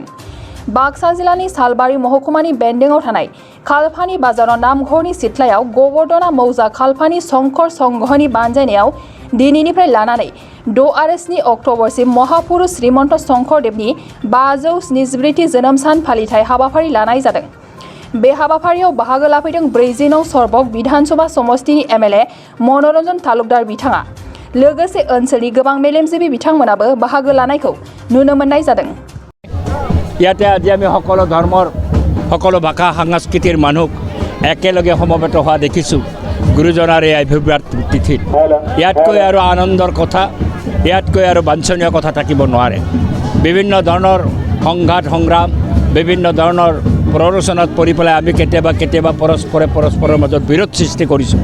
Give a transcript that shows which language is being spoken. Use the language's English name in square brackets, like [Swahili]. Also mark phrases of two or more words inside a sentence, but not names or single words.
[Bodo] बाक्सा जिल्लानि सालबारि महकुमानि बेन्दोंआव थानाय खालफानि बाजाराव नामघरनि सिथ्लायाव गवर्धना मौजा खालफानि शंकर संघनि बानजायनायाव दिनैनिफ्राय लानानै 6 आरो 7 अक्ट'बरसिम महापुरुष श्रीमन्त शंकरदेवनि 574थि जोनोम सान फालिथाय हाबाफारि लानाय जादों। बे हाबाफारियाव बाहागो लाफैदों 40 सरबक विधानसभा समष्टिनि एमएलए मनोरन्जन तालुकदार बिथाङा। लोगोसे ओनसोलनि गोबां मेलेमजिबि बिथांमोनाबो बाहागो लानायखौ नुनो मोननाय जादों। [Assamese] ইয়াতে আজি আমি সকলো ধৰ্মৰ সকলো ভাষা সাংস্কৃতিৰ মানুহ একেলগে সমবেত হোৱা দেখিছোঁ গুৰুজনাৰ এই আৱিৰ্ভাৱ তিথিত। ইয়াতকৈ আৰু আনন্দৰ কথা, ইয়াতকৈ আৰু বাঞ্ছনীয় কথা থাকিব নোৱাৰে। বিভিন্ন ধৰণৰ সংঘাত সংগ্ৰাম, বিভিন্ন ধৰণৰ প্ৰৰোচনাত পৰি পেলাই আমি কেতিয়াবা পৰস্পৰৰ মাজত বিৰোধ সৃষ্টি কৰিছোঁ।